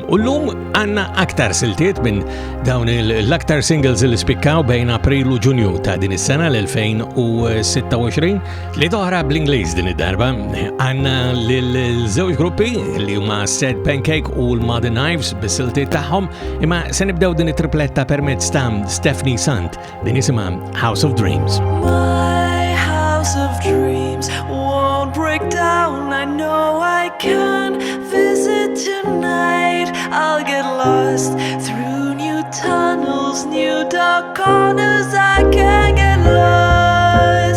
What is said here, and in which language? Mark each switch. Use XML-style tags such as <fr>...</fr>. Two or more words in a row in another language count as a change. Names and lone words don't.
<mt>U llum għandna aktar siltiet minn dawn l-aktar singles li spikkaw bejn April u Ġunju ta' din is-sena l-2026 li toħra bl-Ingliż din id-darba. Għandna lil-żewġ gruppi li huma Sad Pancake u l-Modern Knives bis-siltiet tagħhom, imma se nibdew din it-tripletta permezz ta' Toni Sant din isimha House of Dreams.</mt> <en>My house of dreams won't break down. I know I can visit tonight. I'll get lost through new tunnels, new dark corners. I can get lost.</en>